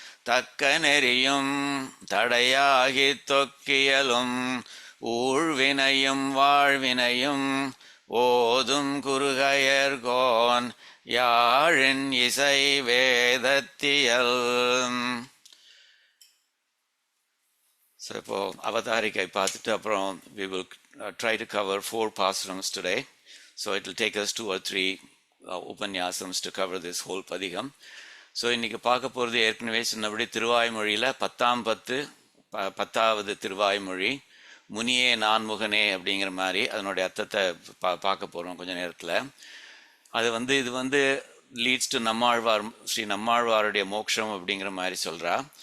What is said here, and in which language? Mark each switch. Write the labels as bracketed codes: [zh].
[ta] தக்க நெறியும் தடையாகி தொக்கியலும் ஊழ்வினையும் வாழ்வினையும் ஓதும் குறுகையர்கோன் யாழின் இசை வேதத்தியல். ஸோ இப்போ அவதாரிக்கை பார்த்துட்டு அப்புறம் [en] we will try to cover 4 pasrams today. So it will take us 2 or 3 upanyasams to cover this whole பதிகம். [ta] ஸோ இன்றைக்கி பார்க்க போகிறது ஏற்கனவே சொன்னபடி திருவாய்மொழியில் 10வது திருவாய்மொழி முனியே நான்முகனே அப்படிங்கிற மாதிரி அதனுடைய அர்த்தத்தை பார்க்க போகிறோம் கொஞ்சம் நேரத்தில். இது வந்து லீட்ஸ் டு நம்மாழ்வார், ஸ்ரீ நம்மாழ்வாருடைய மோட்சம் அப்படிங்கிற மாதிரி சொல்கிறா.